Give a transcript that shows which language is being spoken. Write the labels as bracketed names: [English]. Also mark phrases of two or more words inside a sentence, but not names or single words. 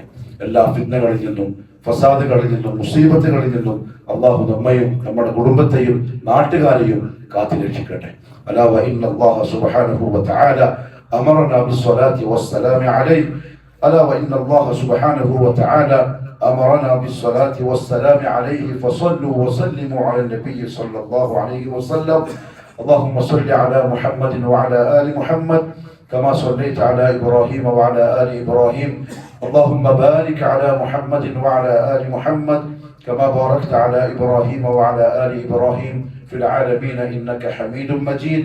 [Malayalam] എല്ലാ ഫിത്നകളിൽ നിന്നും, ഫസാദുകളിൽ നിന്നും, മുസീബത്തുകളിൽ നിന്നും അല്ലാഹു നമ്മയും നമ്മുടെ കുടുംബത്തെയും നാട്ടുകാരെയും കാത്തുരക്ഷിക്കട്ടെ. [Arabic] ألا وإن الله سبحانه وتعالى أمرنا بالصلاة والسلام عليه. ألا وإن الله سبحانه وتعالى أمرنا بالصلاة والسلام عليه فصلوا وسلموا على النبي صلى الله عليه وسلم. اللهم صل على محمد وعلى آل محمد كما صليت على إبراهيم وعلى آل إبراهيم. اللهم بارك على محمد وعلى آل محمد كما باركت على إبراهيم وعلى آل إبراهيم في العالمين إنك حميد مجيد.